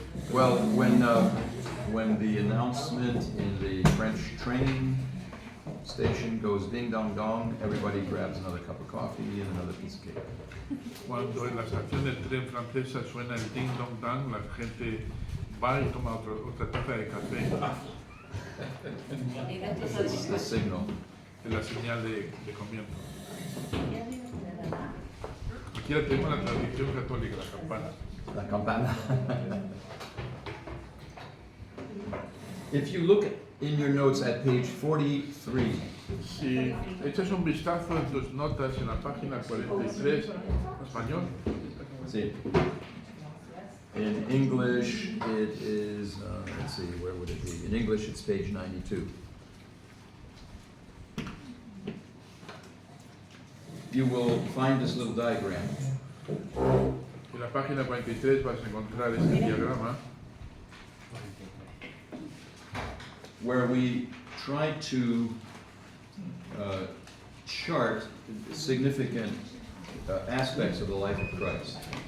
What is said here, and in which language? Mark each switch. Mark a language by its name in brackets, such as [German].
[English] Well, when the announcement in the French train station goes ding dong dong, everybody grabs another cup of coffee and another piece of cake. [Spanish] Cuando en la estación del tren francesa suena el ding dong dang, la gente va y toma otra taza de café. [English] This is the signal. [Spanish] Es la señal de comienzo. Aquí la tenemos la tradición católica, la campana. La campana. [English] If you look in your notes at page 43, [Spanish] Si echas un vistazo en tus notas en la página 43, español, [English] see, in English it is, let's see, where would it be? In English it's page 92. You will find this little diagram. [Spanish] en la página 43 vas a encontrar este diagrama [English] Where we try to chart significant aspects of the life of Christ.